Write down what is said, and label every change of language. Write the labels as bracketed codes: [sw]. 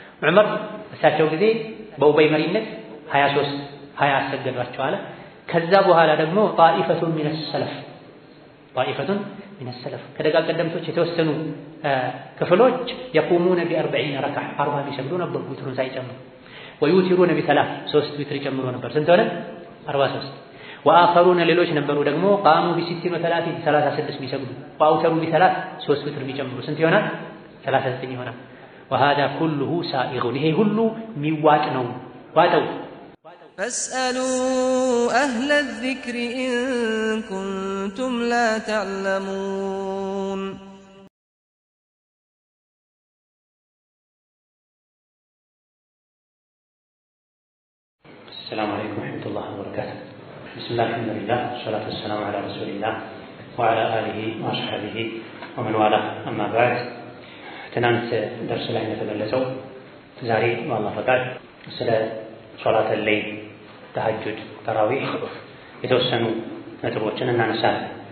[am] ዑመር እሳቸው ጊዜ በኡበይ መሪነት 20 አሰገዷቸው አለ። ከዛ በኋላ ደግሞ ጣኢፈቱን ሚነ ሰለፍ ከደጋግ ቀደምቶች የተወሰኑ ክፍሎች የቁሙነ ቢ40 ረክዓ 40 ቢሰግዱ ነበር ዊትሩን ሳይጨምሩ። ወዩቲሩነ ቢ3 3 ዊትር ይጨምሩ ነበር። ስንት ሆነ? 43። ወአኸሩነ ሌሎች ነበሩ ደግሞ ቃሙ ቢ60 ወ30 36 ቢሰግዱ ወአውተሩ ቢ3 3 ዊትር ቢጨምሩ ስንት ይሆናል? 39 ይሆናል። [ar] وهذا كله سائغ [am] ይሄ ሁሉ የሚዋጥ ነው። ዋጠው [ar] فاسألوا أهل الذكر إن كنتم لا تعلمون السلام عليكم ورحمة الله وبركاته. بسم الله الحمد لله والصلاة والسلام على رسول الله وعلى آله وصحبه ومن والاه أما بعد [am] ትናንት ደርስ ላይ እንደተገለጸው ዛሬ በአላህ ፈቃድ ስለ ሶላት ለይል ተሐጁድ ተራዊህ የተወሰኑ ነጥቦችን እናነሳለን።